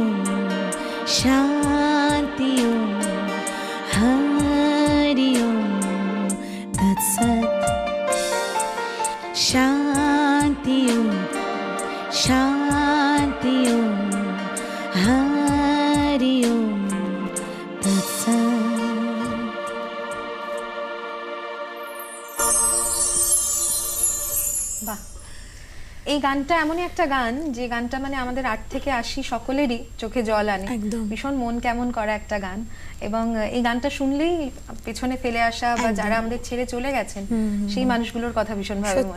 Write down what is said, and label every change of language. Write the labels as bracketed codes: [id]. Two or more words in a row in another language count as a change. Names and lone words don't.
[sa] शान्ति हरि ओम तत्सत् शान्ति शान्ति हरि ओम तत्सत् [bn] বাহ, এই গানটা এমনই একটা গান যে গানটা মানে আমাদের 8 থেকে 80 সকলেরই চোখে জল আনে। একদম। ভীষণ মন কেমন করা একটা গান, এবং এই গানটা শুনলেই পেছনে ফেলে আসা বা যারা আমাদের ছেড়ে চলে গেছেন সেই মানুষগুলোর কথা ভীষণভাবে মনে